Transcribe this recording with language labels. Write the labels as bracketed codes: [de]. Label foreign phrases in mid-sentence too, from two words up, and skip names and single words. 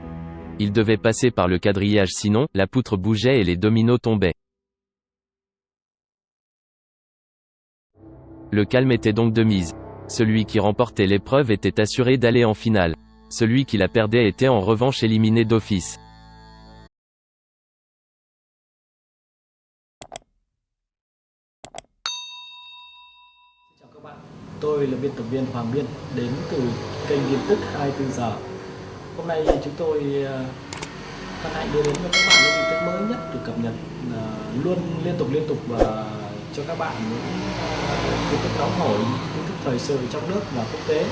[fr] Ils devaient passer par le quadrillage sinon, la poutre bougeait et les dominos tombaient. Le calme était donc de mise. Celui qui remportait l'épreuve était assuré d'aller en finale. Celui qui la perdait était en revanche éliminé d'office. [vi] Chào các bạn, tôi là biên tập viên Hoàng Biên đến từ kênh tin tức 24 giờ. Hôm nay chúng tôi hân hạnh đưa đến cho các bạn những tin tức mới nhất được cập nhật luôn liên tục và cho các bạn những tin tức nóng hổi, tin tức thời sự trong nước và quốc tế.